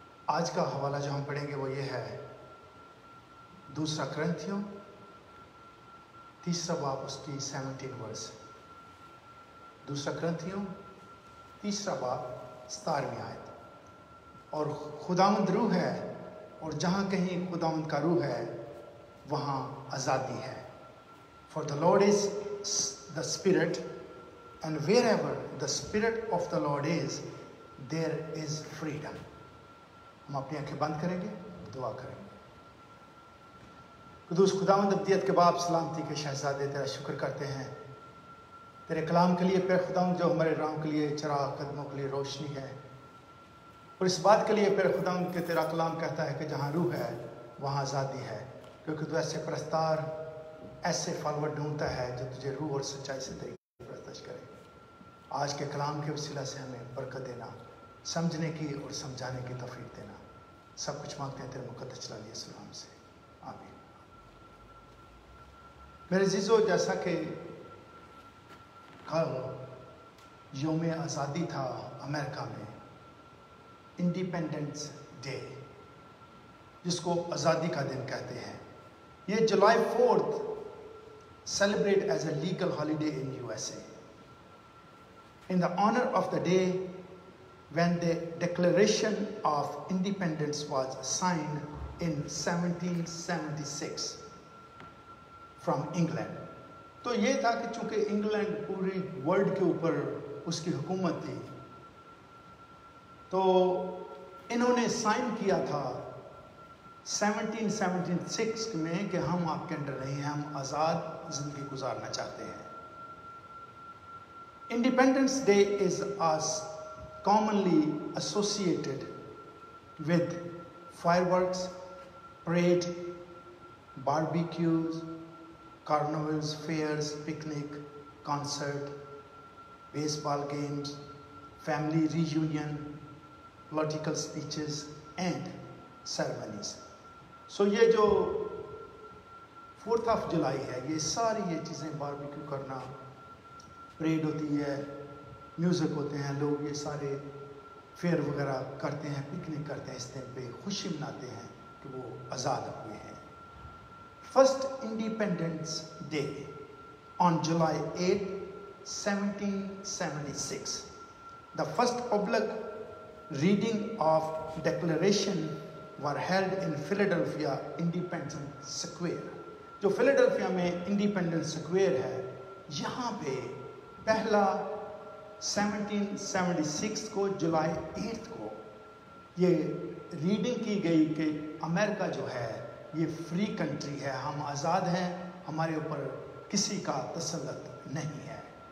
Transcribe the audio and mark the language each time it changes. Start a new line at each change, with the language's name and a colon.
Hindi: आज का हवाला जो हम पढ़ेंगे वो ये है, दूसरा करंथियों 3 बाब उसकी 17 वर्स। दूसरा करंथियों 3 बाब 17वीं आयत। और खुदावंद रूह है, और जहाँ कहीं खुदावंद का रूह है वहाँ आज़ादी है।
English: For the Lord is the Spirit, and wherever the Spirit of the Lord is, there is freedom.
Hindi: हम अपनी आंखें बंद करेंगे, दुआ करेंगे। कुदूस खुदावंद अब्दियत के बाप, सलामती के शहजादे, तेरा शुक्र करते हैं तेरे कलाम के लिए, फिर खुदावंद जो हमारे राहों के लिए चिराग, कदमों के लिए रोशनी है। और इस बात के लिए फिर खुदावंद के तेरा कलाम कहता है कि जहाँ रूह है वहाँ आज़ादी है, क्योंकि तू ऐसे परस्तार, ऐसे फॉलोअर ढूंढता है जो तुझे रूह और सच्चाई से तेरी परस्तिश करे। आज के कलाम के वसीला से हमें बरकत देना, समझने की और समझाने की तौफीक देना। सब कुछ मांगते हैं तेरे मुकद्दस जलाली यीशु नाम से, आमीन। मेरे अजीजों, जैसा कि कल यौम आज़ादी था अमेरिका में, इंडिपेंडेंस डे, जिसको आज़ादी का दिन कहते हैं, ये जुलाई 4
English: celebrate as a legal holiday in USA. In the honor of the day when the Declaration of Independence was signed in 1776 from England.
Hindi: तो ये था कि चूंकि इंग्लैंड पूरी वर्ल्ड के ऊपर उसकी हुकूमत थी, तो इन्होंने साइन किया था 1776 में कि हम आपके अंडर नहीं हैं, हम आज़ाद ज़िंदगी गुजारना चाहते हैं।
English: Independence Day is as commonly associated with fireworks, parade, barbecues, carnivals, fairs, picnic, concert, baseball games, family reunion, political speeches, and ceremonies.
Hindi: So ये जो 4th of July है, ये सारी ये चीज़ें, बारबेक्यू करना, परेड होती है, म्यूज़िक होते हैं, लोग ये सारे फेयर वगैरह करते हैं, पिकनिक करते हैं, इस दिन पे खुशी मनाते हैं कि वो आज़ाद हुए हैं।
English: First independence day on July 8, 1776, the first public reading of declaration were held in Philadelphia Independence Square.
Hindi: जो फिलाडेल्फिया में इंडिपेंडेंस स्क्वायर है, यहाँ पे पहला 1776 को जुलाई 8 को ये रीडिंग की गई कि अमेरिका जो है ये फ्री कंट्री है, हम आज़ाद हैं, हमारे ऊपर किसी का तसल्लुत नहीं है।